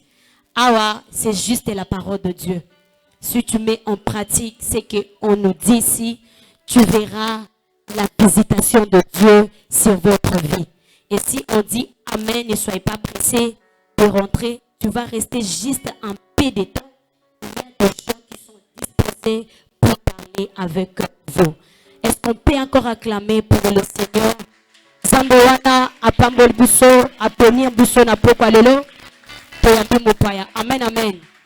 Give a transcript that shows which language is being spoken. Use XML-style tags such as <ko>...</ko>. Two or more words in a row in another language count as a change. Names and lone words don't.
<fr>Awa, c'est juste la parole de Dieu. Si tu mets en pratique ce qu'on nous dit ici, tu verras la visitation de Dieu sur votre vie. Et si on dit Amen, ne soyez pas pressés de rentrer, tu vas rester juste un peu de temps. Il y a des gens qui sont disposés pour parler avec vous. Est-ce qu'on peut encore acclamer pour le Seigneur?</fr> <ln>Zambowana, apambol buso, apenir buso na poko alelo.</ln> <fr>Amen, amen.</fr>